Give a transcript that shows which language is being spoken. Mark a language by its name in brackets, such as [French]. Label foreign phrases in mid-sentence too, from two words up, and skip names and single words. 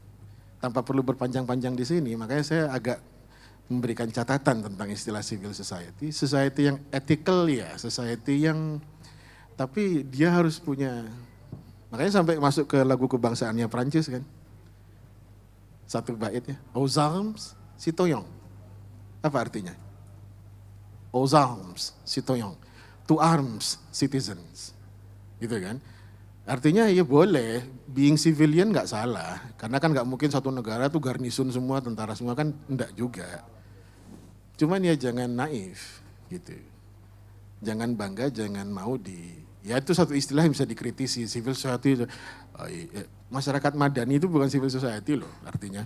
[Indonesian] Tanpa perlu berpanjang-panjang di sini, makanya saya agak memberikan catatan tentang istilah [English] civil society, [Indonesian] society yang ethical ya, society yang, tapi dia harus punya, makanya sampai masuk ke lagu kebangsaannya Prancis kan. Satu baitnya, [French] aux armes citoyens. Apa artinya? Aux armes citoyens, [English] to arms citizens. [Indonesian] Gitu kan? Artinya ya boleh, [English] being civilian [Indonesian] nggak salah. Karena kan nggak mungkin satu negara tuh garnisun semua, tentara semua kan enggak juga. Cuman ya jangan naif gitu. Jangan bangga, jangan mau ya itu satu istilah yang bisa dikritisi, [English] civil society. [Indonesian] Masyarakat madani itu bukan [English] civil society [Indonesian] loh artinya.